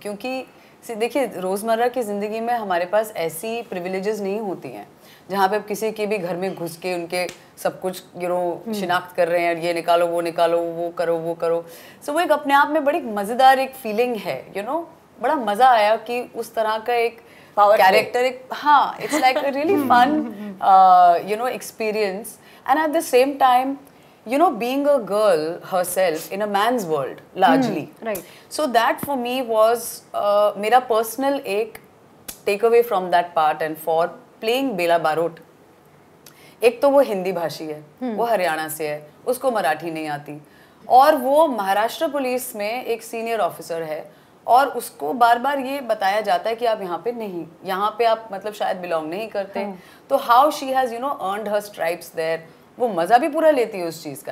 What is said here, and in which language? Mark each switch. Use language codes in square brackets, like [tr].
[hi] क्योंकि देखिए रोज़मर्रा की ज़िंदगी में हमारे पास ऐसी प्रिविलेजेस नहीं होती हैं जहाँ पे आप किसी के भी घर में घुस के उनके सब कुछ शिनाख्त कर रहे हैं, ये निकालो, वो करो. सो वो एक अपने आप में बड़ी मज़ेदार एक फीलिंग है. बड़ा मज़ा आया कि उस तरह का एक character [en] It's like a really fun experience. And at the same time you know, being a girl herself in a man's world largely. right. So that for me was [hi] मेरा [en] personal एक take away from that part, and for playing Bela Barot. [hi] एक तो वो हिंदी भाषी है, वो हरियाणा से है, उसको मराठी नहीं आती, और वो महाराष्ट्र पुलिस में एक सीनियर ऑफिसर है, और उसको बार बार ये बताया जाता है कि आप यहाँ पे नहीं, यहाँ पे आप मतलब शायद बिलोंग नहीं करते. तो [en] how she has you know earned her stripes there, [hi] वो मज़ा भी पूरा लेती है उस चीज़ का.